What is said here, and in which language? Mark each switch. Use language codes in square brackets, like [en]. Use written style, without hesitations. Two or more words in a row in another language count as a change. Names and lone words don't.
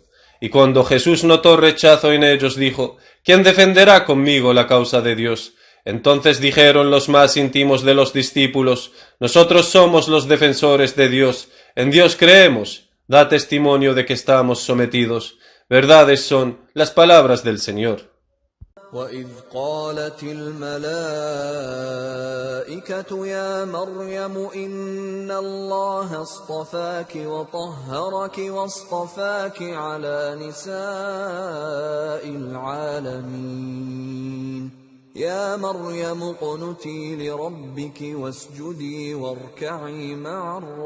[es] Y cuando Jesús notó rechazo en ellos, dijo, ¿quién defenderá conmigo la causa de Dios? Entonces dijeron los más íntimos de los discípulos: Nosotros somos los defensores de Dios, en Dios creemos, da testimonio de que estamos sometidos. Verdades son las palabras del Señor. [ar] وإذ قالت الملائكة يا مريم إن الله اصطفاك وطهرك واصطفاك على نساء العالمين يا مريم اقنتي لربك واسجدي واركعي مع